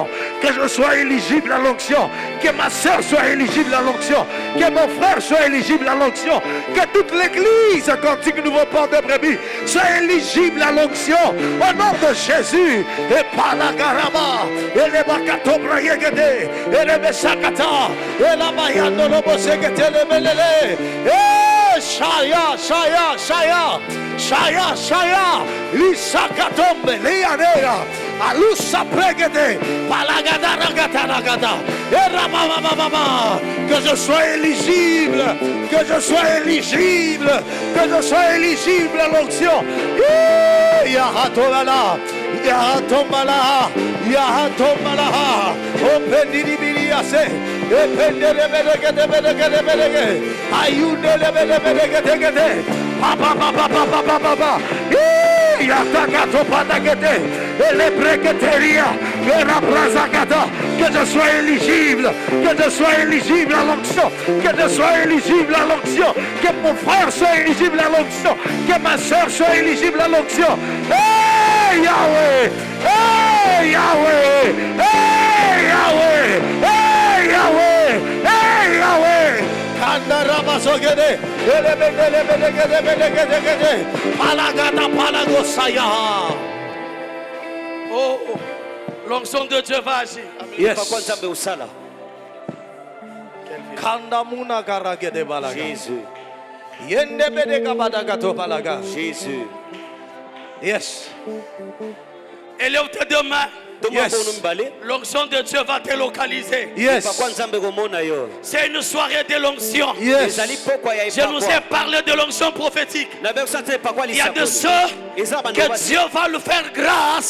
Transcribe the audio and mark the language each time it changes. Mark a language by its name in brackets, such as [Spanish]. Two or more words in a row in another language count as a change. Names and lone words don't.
[French] Que je sois éligible à l'onction. Que ma soeur soit éligible à l'onction. Que mon frère soit éligible à l'onction. Que toute l'église cantique nouveau port de brebis soit éligible à l'onction. Au nom de Jésus. Et par la garama. Et les bakato brayegede. Et les besakata. Et la mayando lobosegete le belele. Et shaya, shaya, shaya. Shaya, shaya. Lisakatombe. Lianera. Alusa pregede. Palagada ragata ragata. Que je sois éligible. Que je sois éligible. Que je sois éligible à l'onction. Yahatolala. Yahatombala. Yahatombala. Opendinibiliase. Ependerebelegedebelegedebelege. Ayundelebelegedebelegede. Papa, papa, papa, papa, papa. Yatakato patagete. Et les brequeteria. Que je sois éligible. Que je sois éligible à l'onction. Que je sois éligible à l'onction. Que mon frère soit éligible à l'onction. Que ma soeur soit éligible à l'onction. Hey Yahweh! Hey Yahweh! Hey Yahweh! Hey Yahweh! Hey Yahweh! Kandarabasogede. Elebegede. Palagada palagosaya. Oh, l'onction de Dieu va agir. [English] Yes. Kandamuna karagede balaga. [French] Jésus. Yendebede kabadagato balaga. Jésus. [English] Yes. [French] Élève tes deux mains. [English] Yes. [French] L'onction de Dieu va te localiser. [English] Yes. [French] C'est une soirée de l'onction. [English] Yes. [French] Je nous ai parlé de l'onction prophétique. Il y a de ceux que Dieu va leur faire grâce.